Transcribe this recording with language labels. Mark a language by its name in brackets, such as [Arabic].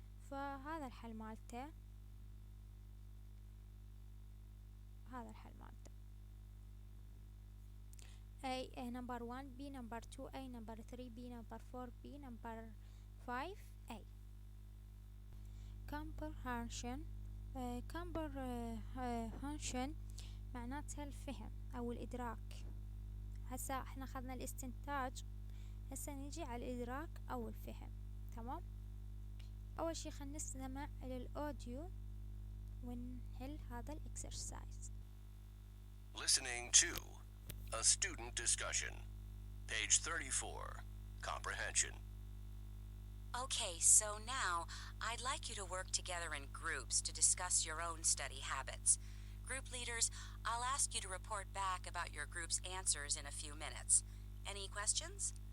[Arabic] فهذا الحل مالته، هذا الحل مالته [English] A number 1 B number 2 A number 3 B number 4 B number 5 A. comprehension comprehension [Arabic] معناتها الفهم او الادراك. هسا احنا اخذنا الاستنتاج، هسا نجي على الادراك او الفهم. تمام، اول شي خلينا نستمع للاوديو ونحل هذا الاكسرسايز. [English] Listening to a student discussion. Page 34. Comprehension. Okay, so now I'd like you to work together in groups to discuss your own study habits. Group leaders, I'll ask you to report back about your group's answers in a few minutes. Any questions?